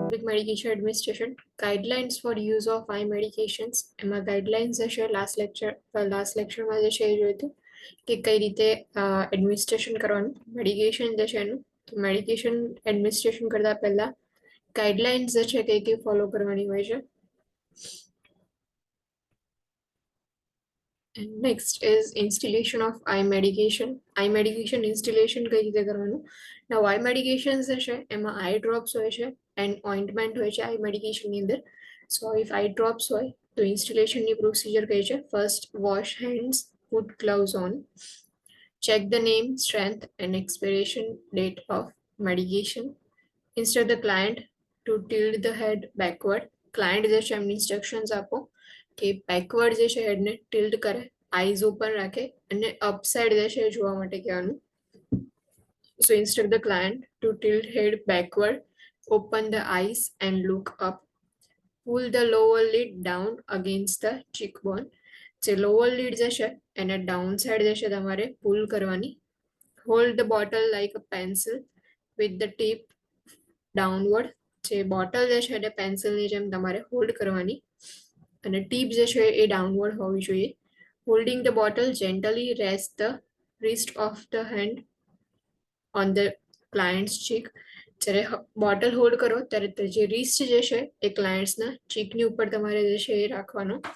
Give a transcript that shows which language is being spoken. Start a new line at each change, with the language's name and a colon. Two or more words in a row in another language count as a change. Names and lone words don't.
English: medication administration, guidelines for use of eye medications.
Gujarati: એમાં guidelines હશે
English: last lecture
Gujarati: માં જે છે એ જોયું હતું કે કઈ રીતે એડમિનિસ્ટ્રેશન કરવાનું મેડિકેશન જે છે એનું. તો
English: medication administration
Gujarati: કરતા પહેલા ગાઈડલાઇન્સ જે છે કઈ ફોલો કરવાની હોય છે.
English: And next is installation of eye medication. Eye medication installation
Gujarati: કઈ રીતે કરવાનું.
English: Now eye medications
Gujarati: જે છે એમાં
English: eye drops
Gujarati: હોય છે
English: and ointment
Gujarati: હોય છે
English: eye medication
Gujarati: ની અંદર.
English: So if eye drops
Gujarati: હોય તો installation ની procedure કઈ છે.
English: First wash hands, put gloves on, check the name, strength and expiration date of medication. Instruct the client to tilt the head backward.
Gujarati: Client જે છે એમને instructions આપો કે બેકવર્ડ જે છે હેડને ટિલ્ટ કરે,
English: eyes open
Gujarati: રાખે અને અપસાઇડ જે છે જોવા માટે કહેવાનું.
English: So instruct the client to tilt head backward, open the eyes and look up. Pull the lower lid down against the cheekbone.
Gujarati: જે
English: lower lid
Gujarati: જે છે એને
English: down side
Gujarati: જે છે તમારે પુલ કરવાની.
English: Hold the bottle like a pencil with the tip downward.
Gujarati: જે બોટલ જે છે એને પેન્સિલની જેમ તમારે હોલ્ડ કરવાની અને ટીપ જે છે એ ડાઉનવર્ડ હોવી જોઈએ.
English: holding the bottle gently rest the wrist of the hand on the client's cheek.
Gujarati: જ્યારે બોટલ હોલ્ડ કરો ત્યારે જે રિસ્ટ જે છે એ ક્લાયન્ટ્સના ચીકની ઉપર તમારે જે છે એ રાખવાનો.